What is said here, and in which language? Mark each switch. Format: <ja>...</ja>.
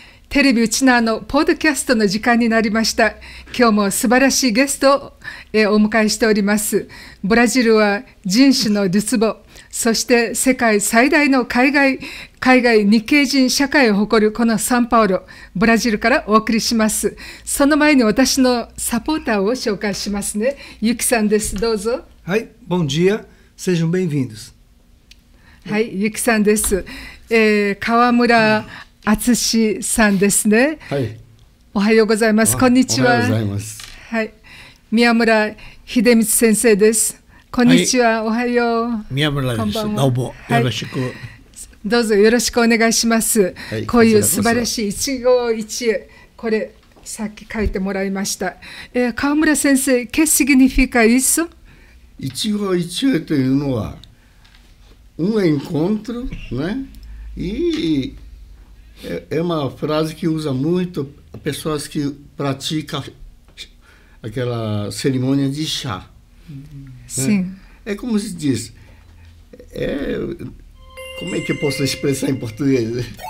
<ja>テレビウチナーのポッドキャストの時間になりました。今日も素晴らしいゲストをお迎えしております。ブラジルは人種のるつぼ、そして世界最大の海外日系人社会を誇るこのサンパウロ、ブラジルからお送りします。その前に私のサポーターを紹介しますね。ゆきさんです。どうぞ。</ja> <pt>はい、bom dia, sejam bem-vindos.</pt> <ja>はい、ゆきさんです。川村敦さんですね。はい。おはようございます。こんにちは。おはようございます。はい。宮村秀光先生です。こんにちは。はい、おはよう。宮村です。どうもよろしく、はい。どうぞよろしくお願いします。はい、こういう素晴らしい一期一会、これさっき書いてもらいました。</ja> <pt>川村先生、¿qué significa isso?</pt> <ja>一期一会というのは</ja> <pt>encontro, né? E é uma frase que usa muito pessoas que praticam aquela cerimônia de chá. Sim. Né? É como se diz. Como é que eu posso expressar em português?</pt>